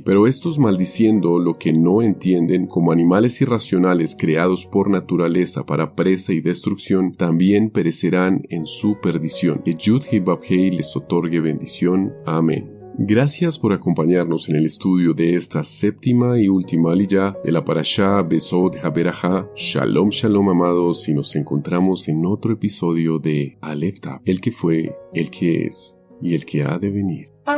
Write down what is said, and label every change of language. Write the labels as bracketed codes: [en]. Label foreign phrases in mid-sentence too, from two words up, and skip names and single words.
[es] Pero estos, maldiciendo lo que no entienden, como animales irracionales creados por naturaleza para presa y destrucción, también perecerán en su perdición. Que Yud-Heh Vavhei les otorgue bendición. Amén. Gracias por acompañarnos en el estudio de esta séptima y última aliyá de la parashá Besot Haberajá. [he] שלום, שלום, [es] amados, y nos encontramos en otro episodio de Aleph Tav, el que fue, el que es y el que ha de venir.